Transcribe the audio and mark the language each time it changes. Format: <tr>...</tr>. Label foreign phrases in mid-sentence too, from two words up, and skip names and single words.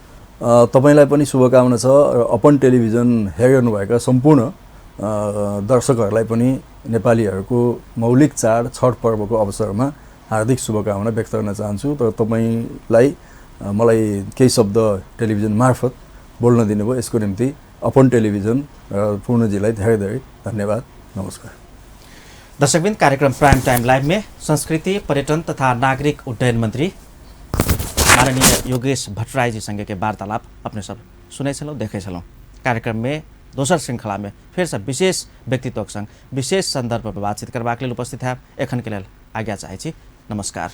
<ne>तपाईँलाई पनि शुभकामना छ र अपन टेलिभिजन हेरिरहनुभएका सम्पूर्ण दर्शकहरूलाई पनि नेपालीहरूको मौलिक चाड छठ पर्वको अवसरमा हार्दिक शुभकामना व्यक्त गर्न चाहन्छु। तर तपाईँलाई मलाई केही शब्द टेलिभिजन मार्फत बोल्न दिनुभयो, यसको निम्ति अपन टेलिभिजन र पूर्णजीलाई धेरै धेरै धन्यवाद। नमस्कार।</ne> <mai>दर्शकबिन, कार्यक्रम प्राइम टाइम लाइव में संस्कृति, पर्यटन तथा नागरिक उड्डयन मंत्री माननीय योगेश भट्टराई जी संगे के वार्तालाप अपने सब सुने छलौं, देखे छलौं। कार्यक्रम में दोसर श्रृंखला में फिर से विशेष व्यक्तित्व संग विशेष संदर्भ पर बातचीत करबाक लेल उपस्थित है। एखन के लेल आज्ञा चाहै छी। नमस्कार।</mai>